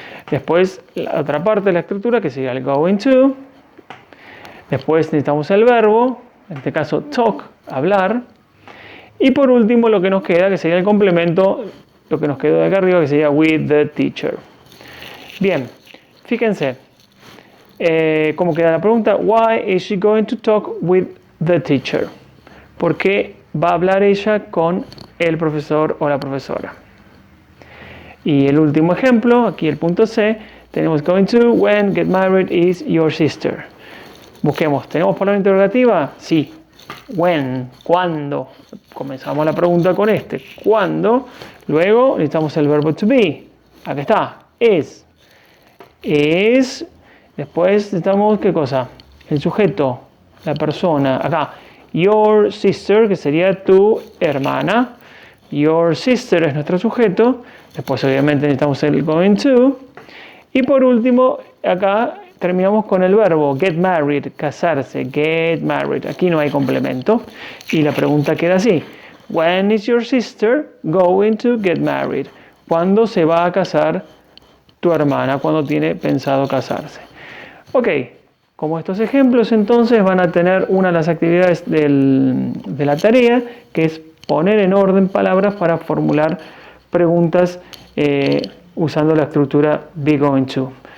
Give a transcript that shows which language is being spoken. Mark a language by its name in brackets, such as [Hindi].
[Spanish] Después la otra parte de la estructura que sería el [English] going to. [Spanish] Después necesitamos el verbo, en este caso talk, hablar. Y por último lo que nos queda, que sería el complemento, lo que nos quedó de acá arriba, que sería [English] with the teacher. [Spanish] Bien, fíjense. ¿Cómo queda la pregunta? [English] Why is she going to talk with the teacher? [Spanish] ¿Por qué va a hablar ella con el profesor o la profesora? Y el último ejemplo, aquí el punto C, tenemos [English] going to, when, get married is your sister. [Spanish] Busquemos, ¿tenemos palabra interrogativa? Sí. When, ¿cuándo? Comenzamos la pregunta con ¿cuándo? Luego necesitamos el verbo to be. Aquí está, is. Is. Después necesitamos, ¿qué cosa? El sujeto, la persona. Acá, [English] your sister, [Spanish] que sería tu hermana. [English] Your sister [Spanish] es nuestro sujeto. Después, obviamente, necesitamos el [English] going to. [Spanish] Y por último, acá terminamos con el verbo [English] get married, [Spanish] casarse. [English] Get married. [Spanish] Aquí no hay complemento. Y la pregunta queda así. [English] When is your sister going to get married? [Spanish] ¿Cuándo se va a casar tu hermana? ¿Cuándo tiene pensado casarse? Ok, como estos ejemplos entonces van a tener una de las actividades de la tarea, que es poner en orden palabras para formular preguntas usando la estructura [English] be going to.